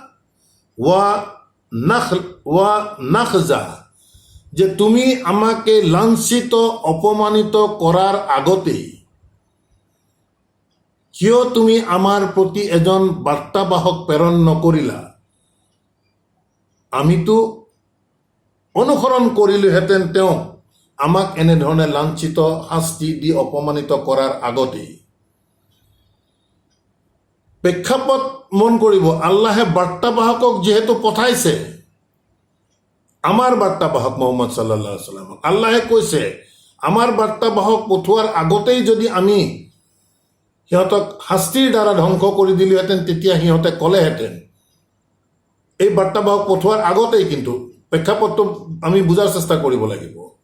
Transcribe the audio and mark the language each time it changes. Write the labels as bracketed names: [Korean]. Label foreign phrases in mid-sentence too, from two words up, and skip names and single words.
[Arabic] ونخزى, [Assamese] যে তুমি আমাকে লাঞ্ছিত অপমানিত কৰাৰ আগতে কিয় তুমি আমাৰ প্ৰতি এজন বাৰ্তাবাহক প্ৰেৰণ নকৰিলা, আমিতো অনুসৰণ কৰিলোহেঁতেন তেওঁ আমাক এনেধৰণে লাঞ্ছিত শাস্তি দি অপমানিত কৰাৰ আগতেই। প্ৰেক্ষাপট মন কৰিব, আল্লাহে বাৰ্তাবাহকক যিহেতু পঠাইছে, আমাৰ বাৰ্তাবাহক মুহাম্মদ [Arabic] صلى الله عليه وسلم [Assamese] আল্লাহে কৈছে, আমাৰ বাৰ্তাবাহক পঠোৱাৰ আগতেই যদি আমি সিহঁতক শাস্তিৰ দ্বাৰা ধ্বংস কৰি দিলোহেঁতেন, তেতিয়া সিহঁতে ক'লেহেঁতেন, এই বাৰ্তাবাহক পঠোৱাৰ আগতেই, কিন্তু প্ৰেক্ষাপটটো আমি বুজাৰ চেষ্টা কৰিব লাগিব।